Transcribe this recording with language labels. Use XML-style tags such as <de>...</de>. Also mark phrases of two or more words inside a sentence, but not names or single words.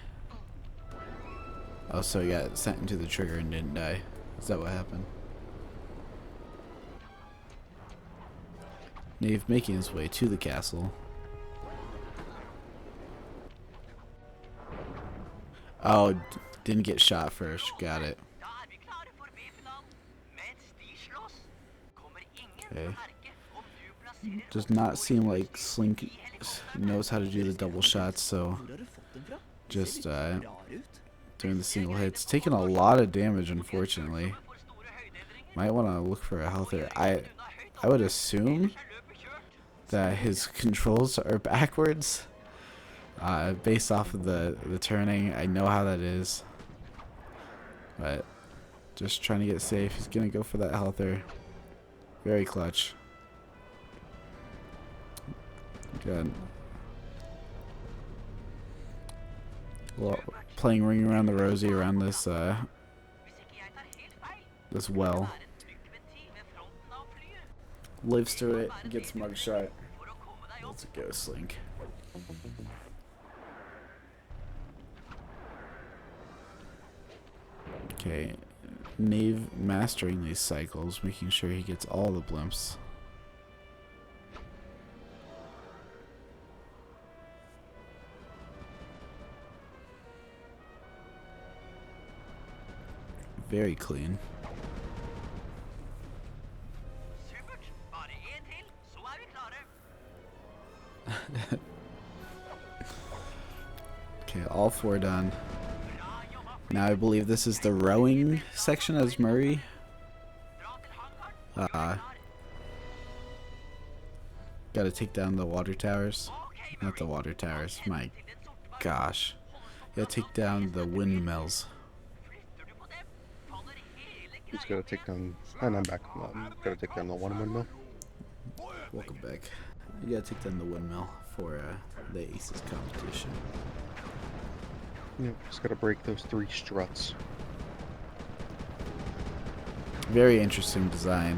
<en>Oh, so he got sent into the trigger and didn't die. Is that what happened? Nave making his way to the castle. Oh, didn't get shot first. Got it.</en> <no>Da er vi klare for B-finalen. Mens de slåss, kommer ingen til</no> <en>Okay.</en> <no>å merke om du plasserer</no> <en>Does not seem like Slink knows how to do the double shots, so</en> <no>Hvor har du fått dem fra? De</no> <en>just</en> <no>ser litt rar ut.</no> <en>doing the single hits. Taking a lot of damage, unfortunately.</en> <no>For store høydeendringer.</no> <en>Might want to look for a healthier. I would assume that his controls are backwards. Based off of the turning, I know how that is. But just trying to get safe. He's gonna go for that healthier. Very clutch. Good. Well, playing Ring Around the Rosie around this</en> <no>Hvis ikke jeg tar helt feil,</no> <en>this well.</en> <no>er en trykkventil ved fronten av flyet.</no> <en>Lives through it, gets mugshot.</en> <no>For å komme deg opp.</no> <en>Let's go, Slink. Okay, Nave mastering these cycles, making sure he gets all the blimps. Very clean.</en> <no>Supert. Bare en til, så er vi klare.</no> <en>Okay, all 4 done. Now I believe this is the rowing section as Murray. Gotta take down the water towers. Not the water towers, my gosh. Gotta take down the windmills.</en> <no>Flytter du på dem, faller hele</no> <en>Just gotta take down. And I'm back. Gotta take down the one windmill. Welcome back. You gotta take down the windmill for the ACES competition. Yep, just gotta break those 3 struts. Very interesting design.</en>